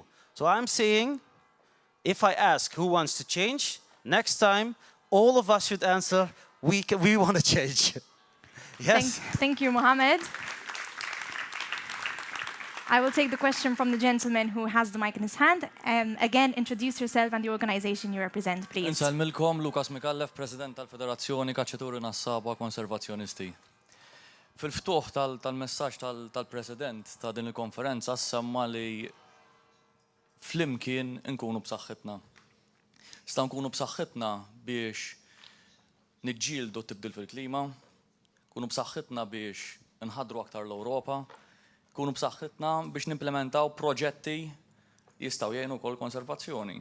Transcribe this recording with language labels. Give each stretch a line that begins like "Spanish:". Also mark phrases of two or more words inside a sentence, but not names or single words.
English: So I'm saying, if I ask who wants to change, next time, all of us should answer, we want to change. Yes? Thank you, Mohammed. I will take the question from the gentleman who has the mic in his hand. Again, introduce yourself and the organization you represent, please.
Maltese: Nsalmilkom, Lukas Mikallef, President tal-Federazzjoni Kaċċaturi Nassaba Konservazzjonisti. Fil-ftuħ tal-messaġġ tal-President ta' din il-konferenza semma li flimkien nkunu b'saħħitna. Sta nkunu b'saħħitna biex niġġieldu tibdil fil-klima, nkunu b'saħħitna biex nħaddru aktar l-Ewropa, nkunu b'saħħitna biex nimplementaw proġetti jistgħu jgħinu wkoll konservazzjoni.